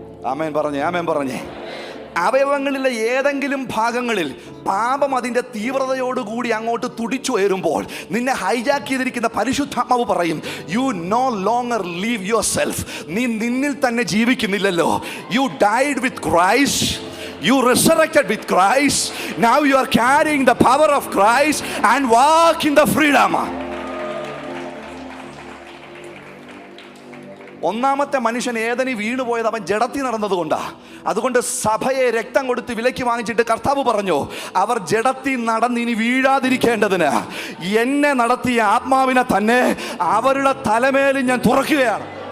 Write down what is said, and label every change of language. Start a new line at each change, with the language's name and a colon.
Malayalam: ആമേൻ പറഞ്ഞേ, ആമേൻ പറഞ്ഞേ. അവയവങ്ങളിലെ ഏതെങ്കിലും ഭാഗങ്ങളിൽ പാപം അതിൻ്റെ തീവ്രതയോടുകൂടി അങ്ങോട്ട് തുടിച്ചുയരുമ്പോൾ നിന്നെ ഹൈജാക്ക് ചെയ്തിരിക്കുന്ന പരിശുദ്ധാത്മാവ് പറയും,
English: You no longer live your self.
Malayalam: നീ നിന്നിൽ തന്നെ ജീവിക്കുന്നില്ലല്ലോ.
English: You died with Christ. You resurrected with Christ. Now you are carrying the power of Christ and walk in the freedom.
Malayalam: ഒന്നാമത്തെ മനുഷ്യൻ ഏതനി വീണുപോയത് അവൻ ജഡത്തിൽ നടന്നതുകൊണ്ടാണ്. അതുകൊണ്ട് സഭയെ രക്തം കൊടുത്ത് വിലയ്ക്ക് വാങ്ങിച്ചിട്ട് കർത്താവ് പറഞ്ഞു, അവർ ജഡത്തിൽ നടന്ന് ഇനി വീഴാതിരിക്കേണ്ടതിന് എന്നെ നടത്തിയ ആത്മാവിനെ തന്നെ അവരുടെ തലമേൽ ഞാൻ തുറക്കുകയാണ്.